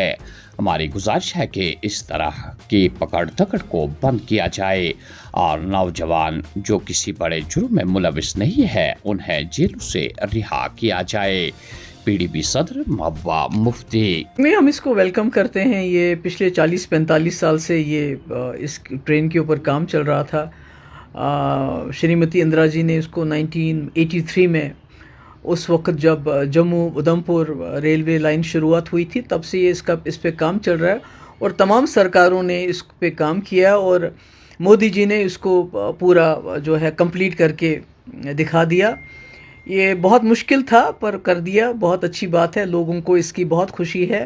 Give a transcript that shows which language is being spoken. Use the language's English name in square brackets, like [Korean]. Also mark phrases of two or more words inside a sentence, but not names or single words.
[Urdu] ہماری گزارش ہے کہ اس طرح کی پکڑ دھکڑ کو بند کیا جائے اور نوجوان جو کسی بڑے جرم میں ملوث نہیں ہے انہیں جیلوں سے رہا کیا جائے۔ PDP صدر محبوبہ مفتی ہم اس کو ویلکم کرتے ہیں۔ یہ پچھلے 40-45 سال سے یہ اس ٹرین کے اوپر کام چل رہا تھا۔ شریمتی اندرا جی نے اس کو 1983 میں اس وقت جب جموں ادھمپور ریلوے لائن شروعات ہوئی تھی تب سے یہ اس پہ کام چل رہا ہے اور تمام سرکاروں نے اس پہ کام کیا اور مودی جی نے اس کو پورا جو ہے کمپلیٹ کر کے دکھا دیا۔ یہ بہت مشکل تھا پر کر دیا، بہت اچھی بات ہے، لوگوں کو اس کی بہت خوشی ہے۔